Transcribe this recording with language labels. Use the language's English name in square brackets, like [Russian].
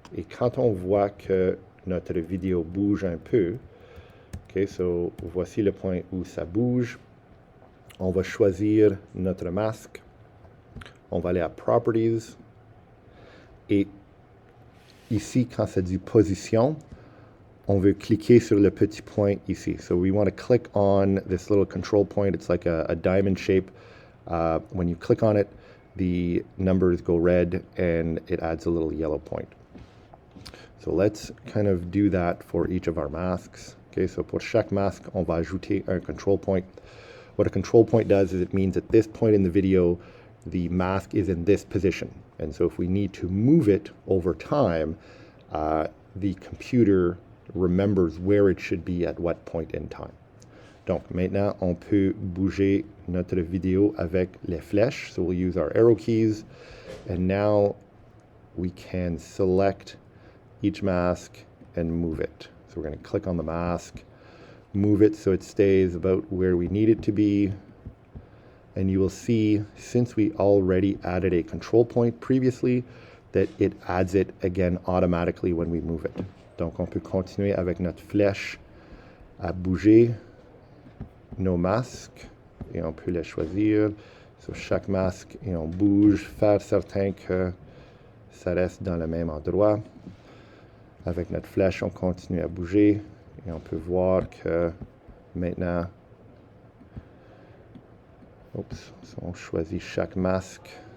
[French] Et quand on voit que notre vidéo bouge un peu, OK, so voici le point où ça bouge. On va choisir notre masque. On va aller à Properties. Et ici, quand ça dit Position, on veut cliquer sur le petit point ici. [English] So we want to click on this little control point. It's like a diamond shape. When you click on it, the numbers go red and it adds a little yellow point. So let's kind of do that for each of our masks. [French] Okay, so pour chaque masque, on va ajouter un control point. [English] What a control point does is it means at this point in the video, the mask is in this position. And so if we need to move it over time, the computer remembers where it should be at what point in time. [French] Donc maintenant, on peut bouger notre vidéo avec les flèches. [English] So we'll use our arrow keys. And now we can select each mask and move it. So we're going to click on the mask, move it so it stays about where we need it to be. And you will see, since we already added a control point previously, that it adds it again automatically when we move it. [French] Donc on peut continuer avec notre flèche à bouger nos masques et on peut les choisir sur chaque masque et on bouge, faire certain que ça reste dans le même endroit. Avec notre flèche, on continue à bouger et on peut voir que maintenant, on choisit chaque masque.